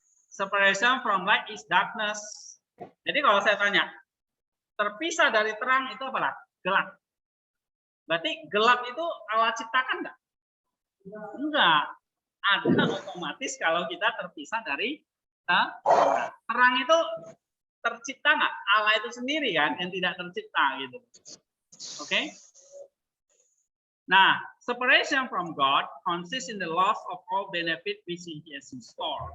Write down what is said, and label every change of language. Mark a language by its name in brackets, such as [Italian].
[English] Separation from light is darkness. [Indonesian] Jadi kalau saya tanya, terpisah dari terang itu apa? Gelap. Berarti gelap itu Allah ciptakan nggak? Enggak. Ada otomatis kalau kita terpisah dari terang itu tercipta nggak? Allah itu sendiri kan yang tidak tercipta gitu. Oke? Nah, [English] Separation from God consists in the loss of all benefit which He has in store.